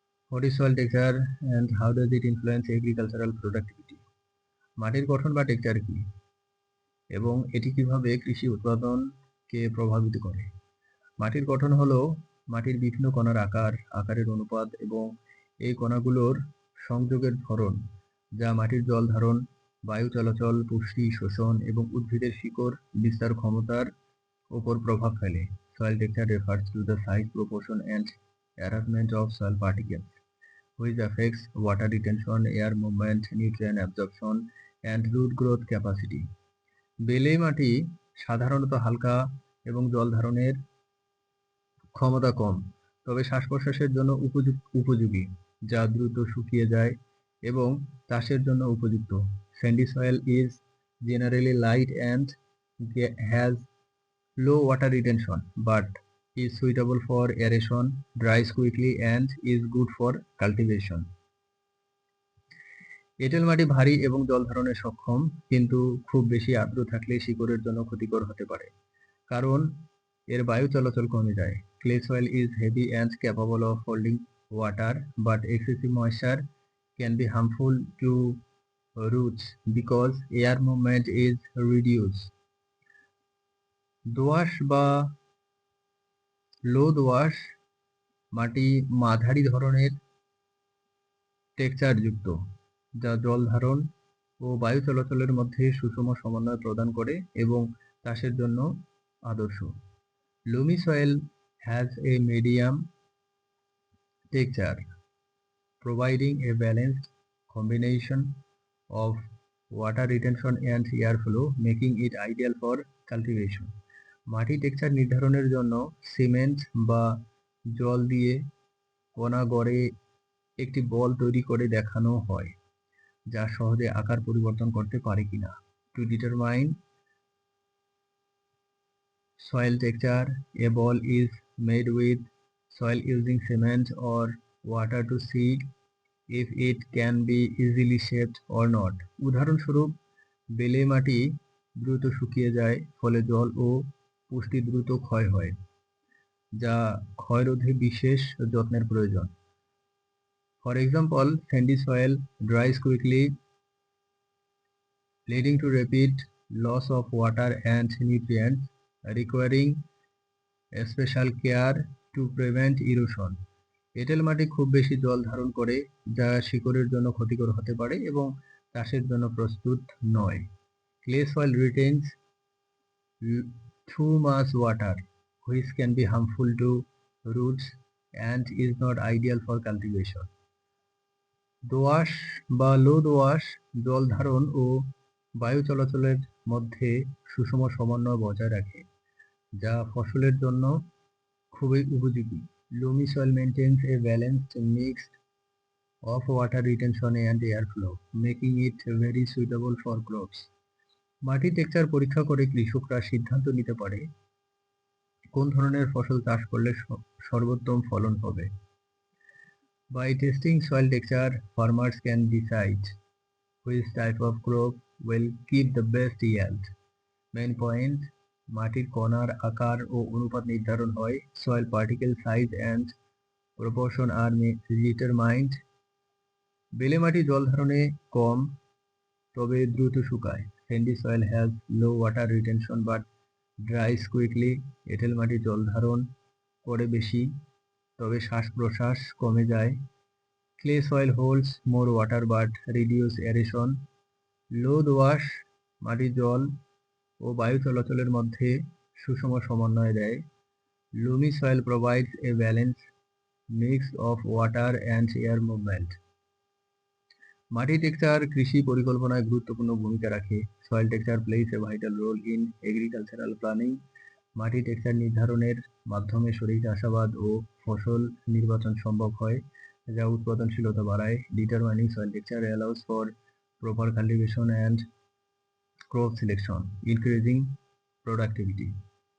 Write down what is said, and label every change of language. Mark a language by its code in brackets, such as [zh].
[en] What is soil texture and how does it influence agricultural productivity? [bn] মাটির গঠন বা texture কি এবং এটি কিভাবে কৃষি উৎপাদনকে প্রভাবিত করে? মাটির গঠন হলো মাটির বিভিন্ন কণার আকারের অনুপাত এবং এই কণাগুলোর সংযোগের ধরন, যা মাটির জল ধারণ, বায়ু চলাচল, পুষ্টি শোষণ এবং উদ্ভিদের শিকড় বিস্তার ক্ষমতার উপর প্রভাব ফেলে। [en] Soil texture refers to the size, proportion and arrangement of soil particles, which affects water retention, air movement, nutrient absorption and root growth capacity. [bn] বেলে মাটি সাধারণত হালকা এবং জল ধারণের ক্ষমতা কম, তবে শ্বাস-প্রশ্বাসের জন্য উপযোগী, যা দ্রুত শুকিয়ে যায় এবং চাষের জন্য উপযুক্ত। [en] Sandy soil is generally light and has low water retention, but is suitable for aeration, dries quickly and is good for cultivation. [bn] এঁটেল মাটি ভারী এবং জল ধারণে সক্ষম, কিন্তু খুব বেশি আর্দ্র থাকলে শিকড়ের জন্য ক্ষতিকর হতে পারে, কারণ এর বায়ু চলাচল কমে যায়। [en] Clay soil is heavy and capable of holding water, but excessive moisture can be harmful to roots because air movement is reduced. [bn] দোআঁশ বা লো দোআঁশ মাটি মাঝারি ধরনের টেক্সচার যুক্ত, যা জল ধারণ ও বায়ু চলাচলের মধ্যে সুষম সমন্বয় প্রদান করে এবং চাষের জন্য আদর্শ। [en] Loamy soil has a medium texture, providing a balanced combination of water retention and airflow, making it ideal for cultivation. [bn] মাটি টেক্সচার নির্ধারণের জন্য সিমেন্ট বা জল দিয়ে কণা গড়ে একটি বল তৈরি করে দেখানো হয়, যা সহজে আকার পরিবর্তন করতে পারে কিনা। [en] To determine soil texture, a ball is made with soil using cement or water to see if it can be easily shaped or not. [bn] উদাহরণস্বরূপ, বেলে মাটি দ্রুত শুকিয়ে যায়, ফলে জল ও পুষ্টি দ্রুত ক্ষয় হয়, যা ক্ষয় রোধে বিশেষ যত্নের প্রয়োজন। [en] For example, sandy soil dries quickly, leading to rapid loss of water and nutrients, requiring special care to prevent erosion. [bn] এঁটেল মাটি খুব বেশি জল ধারণ করে, যা শিকড়ের জন্য ক্ষতিকর হতে পারে এবং চাষের জন্য প্রস্তুত নয়। [en] Clay soil retains too much water, which can be harmful to roots and is not ideal for cultivation. [bn] দোআঁশ বা লো দোআঁশ জল ধারণ ও বায়ু চলাচলের মধ্যে সুষম সমন্বয় বজায় রাখে, যা ফসলের জন্য খুবই উপযোগী। [en] Loamy soil maintains a balanced mix of water retention and airflow, making it very suitable for crops. [bn] মাটির টেক্সচার পরীক্ষা করে কৃষকরা সিদ্ধান্ত নিতে পারে কোন ধরনের ফসল চাষ করলে সর্বোত্তম ফলন হবে। [en] By testing soil texture, farmers can decide which type of crop will give the best yield. Main point: [bn] মাটির কণার আকার ও অনুপাত নির্ধারণ হয়। [en] Soil particle size and proportion are determined. [bn] বেলে মাটি জল ধারণে কম, তবে দ্রুত শুকায়। [en] Sandy soil has low water retention but dries quickly. [bn] এঁটেল মাটি জল ধারণ করে বেশি, তবে শ্বাস-প্রশ্বাস কমে যায়। [en] Clay soil holds more water but reduce aeration. [bn] লো দোআঁশ মাটি জল ও বায়ু চলাচলের মধ্যে সুষম সমন্বয় দেয়। [en] Loamy soil provides a balanced mix of water and air movement. [bn] মাটি টেক্সচার কৃষি পরিকল্পনায় গুরুত্বপূর্ণ ভূমিকা রাখে। [en] Soil texture plays a vital role in agricultural planning. [bn] মাটি টেক্সচার নির্ধারণের মাধ্যমে সঠিক চাষাবাদ ও ফসল নির্বাচন সম্ভব হয়, যা উৎপাদনশীলতা বাড়ায়। [en] Determining soil texture allows for proper cultivation and crop selection, increasing productivity.